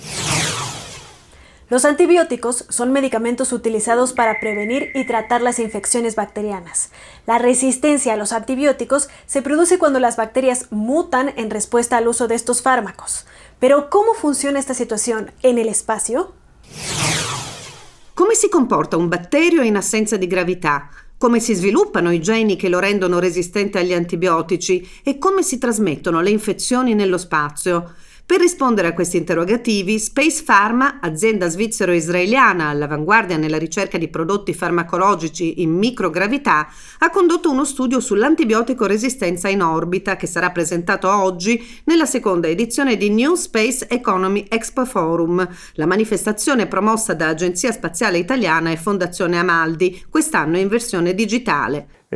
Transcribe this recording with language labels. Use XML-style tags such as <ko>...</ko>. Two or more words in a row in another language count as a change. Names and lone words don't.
<es>Los antibióticos son medicamentos utilizados para prevenir y tratar las infecciones bacterianas. La resistencia a los antibióticos se produce cuando las bacterias mutan en respuesta al uso de estos fármacos. Pero, ¿cómo funciona esta situación en el espacio?</es> <it>Come si comporta un batterio in assenza di gravità? Come si sviluppano i geni che lo rendono resistente agli antibiotici? E come si trasmettono le infezioni nello spazio? Per rispondere a questi interrogativi, Space Pharma, azienda svizzero-israeliana all'avanguardia nella ricerca di prodotti farmacologici in microgravità, ha condotto uno studio sull'antibiotico resistenza in orbita che sarà presentato oggi nella seconda edizione di New Space Economy Expo Forum, la manifestazione promossa da Agenzia Spaziale Italiana e Fondazione Amaldi, quest'anno in versione digitale.</it>